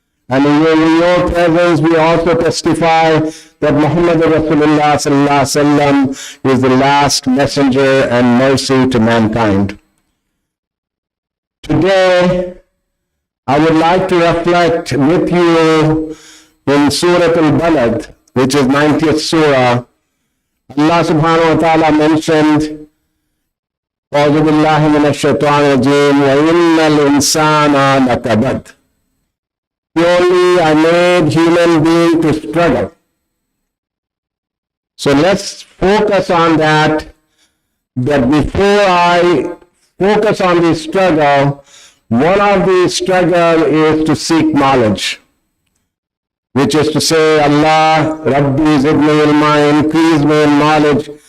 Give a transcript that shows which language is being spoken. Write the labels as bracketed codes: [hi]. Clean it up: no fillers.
[en] And in your presence we also testify that Muhammad Rasulullah sallallahu alaihi wasallam is the last messenger and mercy to mankind. Today I would like to reflect with you in Surah Al-Balad, which is 90th Surah. Allah subhanahu wa ta'ala mentioned, [ar] أعوذ بالله من الشيطان الرجيم وإن الإنسان لكبد. [en] Surely I made human being to struggle. So let's focus on that before I focus on the struggle, one of the struggle is to seek knowledge, which is to say, Allah, [ar] Rabbi zidni ilma, [en] increase me in knowledge.